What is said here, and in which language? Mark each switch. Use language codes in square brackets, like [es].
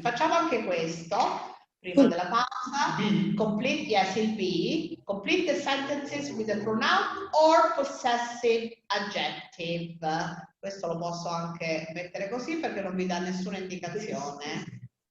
[it] Facciamo anche questo prima della pausa. [en] Complete, yes, [it] il B. [en] Complete the sentences with a pronoun or possessive adjective. [it] Questo lo posso anche mettere così perché non vi dà nessuna indicazione.